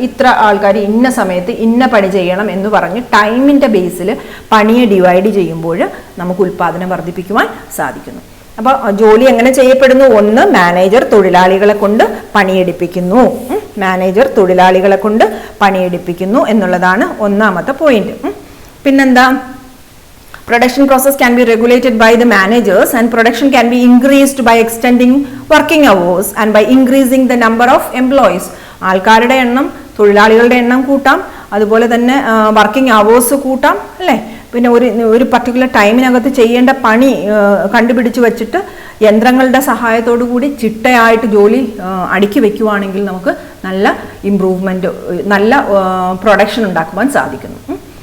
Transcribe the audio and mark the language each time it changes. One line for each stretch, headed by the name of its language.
Malayalam: ഇത്ര ആൾക്കാർ ഇന്ന സമയത്ത് ഇന്ന പണി ചെയ്യണം എന്ന് പറഞ്ഞ് ടൈമിൻ്റെ ബേസിൽ പണിയെ ഡിവൈഡ് ചെയ്യുമ്പോൾ നമുക്ക് ഉൽപാദനം വർദ്ധിപ്പിക്കുവാൻ സാധിക്കുന്നു. അപ്പോൾ ജോലി എങ്ങനെ ചെയ്യപ്പെടുന്നു? 1, മാനേജർ തൊഴിലാളികളെ കൊണ്ട് പണിയെടുപ്പിക്കുന്നു. മാനേജർ തൊഴിലാളികളെ കൊണ്ട് പണിയെടുപ്പിക്കുന്നു എന്നുള്ളതാണ് 1ാമത്തെ പോയിന്റ്. പിന്നെന്താ?
English: Production process can be regulated by the managers and production can be increased by extending working hours and by increasing the number of employees.
Malayalam: ആൾക്കാരുടെ എണ്ണം, തൊഴിലാളികളുടെ എണ്ണം കൂട്ടാം, അതുപോലെ തന്നെ വർക്കിംഗ് അവേഴ്സ് കൂട്ടാം അല്ലേ? പിന്നെ ഒരു പർട്ടിക്കുലർ ടൈമിനകത്ത് ചെയ്യേണ്ട പണി കണ്ടുപിടിച്ച് വെച്ചിട്ട് യന്ത്രങ്ങളുടെ സഹായത്തോടു കൂടി ചിട്ടയായിട്ട് ജോലി അടുക്കി വെക്കുവാണെങ്കിൽ നമുക്ക് നല്ല ഇമ്പ്രൂവ്മെൻറ്റ്, നല്ല പ്രൊഡക്ഷൻ ഉണ്ടാക്കുവാൻ സാധിക്കുന്നു.